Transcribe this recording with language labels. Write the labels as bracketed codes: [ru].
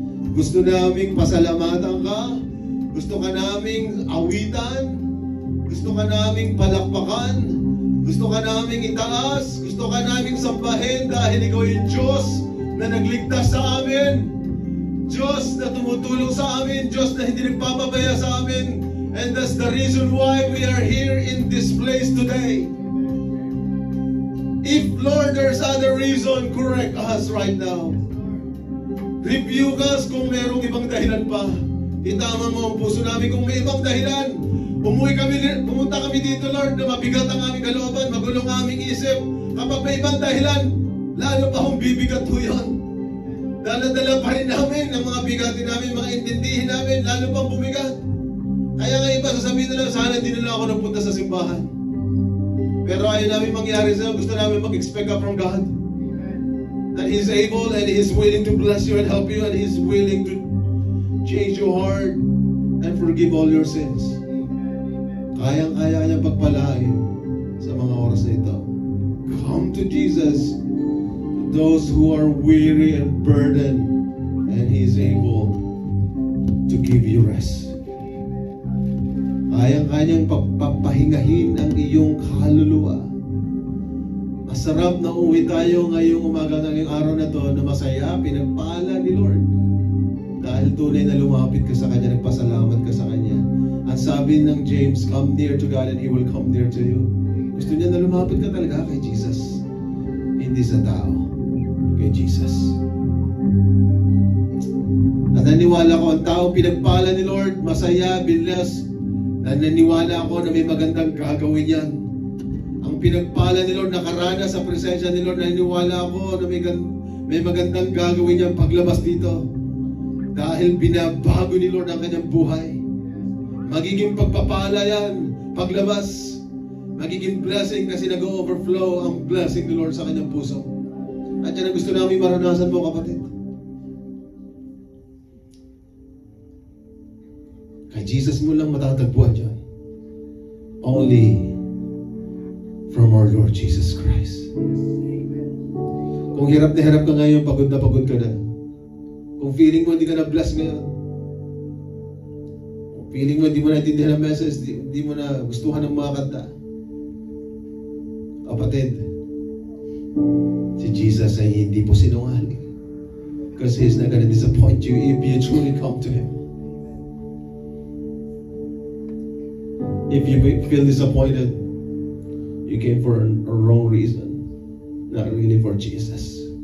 [tl] Gusto naming pasalamatan ka. Gusto ka naming awitan. Gusto ka naming palakpakan. Gusto ka naming itaas. Gusto ka naming sambahin dahil ikaw yung Diyos na nagligtas sa amin. Diyos na tumutulong sa amin. Diyos na hindi nagpapabaya sa amin. [en] And that's the reason why we are here in this place today. If, Lord, there's other reason, correct us right now. Rebuke us [tl] kung merong ibang dahilan pa. Itama mo ang puso namin kung may ibang dahilan. Pumunta kami dito, Lord, na mabigat ang aming kalooban, magulong ang aming isip. Kapag may ibang dahilan, lalo pa akong bibigat po yun. Dala-dala pa rin namin ang mga bigatin namin, mga intindihin namin, lalo pang bumigat. Kaya nga iba, sasabihin na lang, sana hindi na lang ako nagpunta sa simbahan. Pero ayaw namin mangyari sa'yo. Gusto namin mag-expect [en] up from God. That He is able and He is willing to bless you and help you, and He is willing to change your heart and forgive all your sins. [tl] Kayang-kaya niyang pagpalain sa mga oras na ito. [en] Come to Jesus, those who are weary and burdened, and He is able to give you rest. [tl] Kayang-kayang papahingahin ang iyong kaluluwa. Masarap na uwi tayo ngayong umaga ng araw na to na masaya, pinagpala ni Lord. Dahil tunay na lumapit ka sa Kanya, nagpasalamat ka sa Kanya. At sabi ng [en] James, come near to God and He will come near to you. [tl] Gusto niya na lumapit ka talaga kay Jesus. Hindi sa tao, kay Jesus. At naniwala ko, ang tao pinagpala ni Lord, masaya, bilas, na naniwala ako na may magandang gagawin yan. Ang pinagpala ni Lord, nakaranas sa presensya ni Lord, naniwala ako na may magandang gagawin yan paglabas dito. Dahil binabago ni Lord ang kanyang buhay. Magiging pagpapala yan paglabas. Magiging blessing kasi nag-overflow ang blessing ni Lord sa kanyang puso. At yan ang gusto namin maranasan mo, kapatid. Kay Jesus mo lang matatagpuan dyan. [en] Only from our Lord Jesus Christ. [tl] Kung hirap na hirap ka ngayon, pagod ka na. Kung feeling mo hindi ka na-bless ngayon, kung feeling mo hindi mo naintindihan ang message, hindi mo na gustuhan ng mga kanta, kapatid, si Jesus ay hindi po sinungaling. [en] Because He's not gonna disappoint you if you truly come to Him. If you feel disappointed, you came for a wrong reason, not really for Jesus.